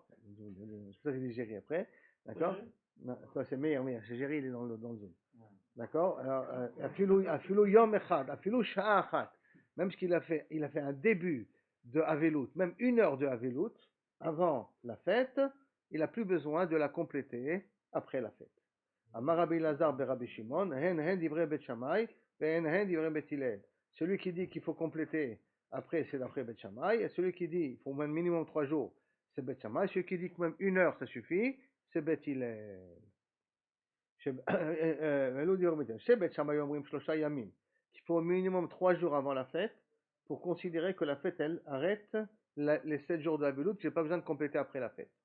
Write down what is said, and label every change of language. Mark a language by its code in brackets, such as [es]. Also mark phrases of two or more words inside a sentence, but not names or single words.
[fr] C'est ça que j'ai dit Géry après, d'accord? Ça c'est Meir, c'est Géry, il est dans le zoom. D'accord? Alors, [he] אפילו יום אחד, אפילו שעה אחת. [fr] Même ce qu'il a fait, il a fait un début de Avelut, même 1 heure de Avelut, avant la fête, il n'a plus besoin de la compléter après la fête. [he] אמר רבי לעזר רבי שמעון, הן דברי בית שמאי, הן דברי בית הלל. [fr] Celui qui dit qu'il faut compléter après, c'est d'après Bet Shammai, et celui qui dit qu'il faut même minimum 3 jours, c'est Bet Shammai. Celui qui dit que même 1 heure, ça suffit, c'est Bet Hillel. [he] Chez בית שמאי אומרים שלושה ימים, [fr] qu'il faut au minimum 3 jours avant la fête, pour considérer que la fête, elle arrête les 7 jours de la Velout, j'ai pas besoin de compléter après la fête.